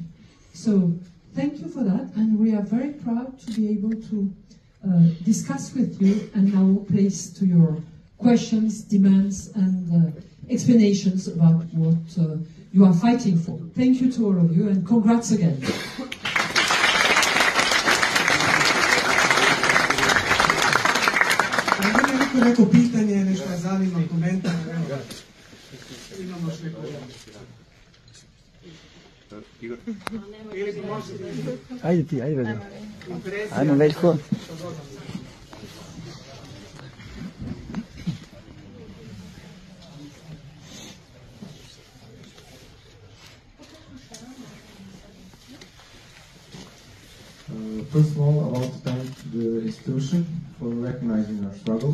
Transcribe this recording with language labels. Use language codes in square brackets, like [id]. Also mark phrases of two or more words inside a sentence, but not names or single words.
[en] So thank you for that, and we are very proud to be able to discuss with you and now place to your questions, demands, and explanations about what you are fighting for. Thank you to all of you, and congrats again. [sr] Neko pitanje, nešto zanima, komentar. Imamo još neko. Ajde ti, ajde. Ajmo Veljko. [en] First of all, I want to thank the institution for recognizing our struggle.